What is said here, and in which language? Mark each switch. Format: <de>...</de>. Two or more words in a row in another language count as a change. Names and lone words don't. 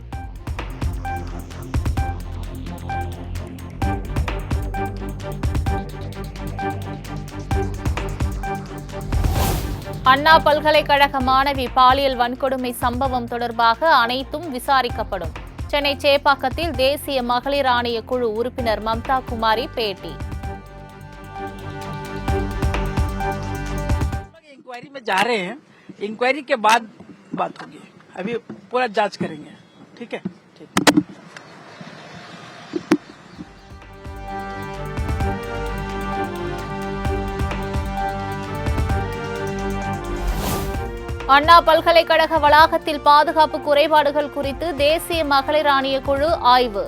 <ta>அண்ணா பல்கலைக்கழக மாணவி பாலியல் வன்கொடுமை சம்பவம் தொடர்பாக அனைத்தும் விசாரிக்கப்படும். சென்னை சேப்பாக்கத்தில் தேசிய மகளிர் ஆணைய குழு உறுப்பினர் மம்தா குமாரி பேட்டி.</ta> <hi>इंक्वायरी में जा रहे हैं, इंक्वायरी के बाद बात होगी, अभी पूरा जांच करेंगे. ठीक है.</hi> <ta>அண்ணா பல்கலைக்கழக வளாகத்தில் பாதுகாப்பு குறைபாடுகள் குறித்து தேசிய மகளிர் ஆணைய குழு ஆய்வு.</ta>